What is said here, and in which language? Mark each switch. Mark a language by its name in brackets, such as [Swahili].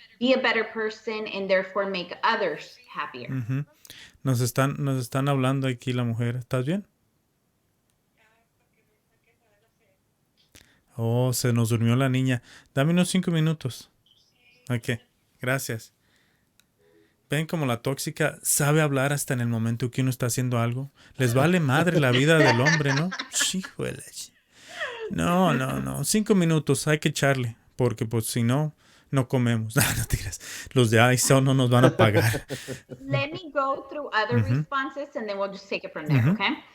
[English] be a better person and therefore make others happier. Ujú. [Spanish] Nos están hablando aquí la mujer. ¿Estás bien? Oh, se nos durmió la niña. Dame unos 5 minutos. Ok, gracias. Ven como la tóxica sabe hablar hasta en el momento que uno está haciendo algo. Les vale madre la vida del hombre, ¿no? Híjole. No. 5 minutos, hay que echarle. Porque pues si no, no comemos. No tiras. Los de ISO no nos van a pagar. [English] Let me go through other responses and then we'll just take it from there, okay?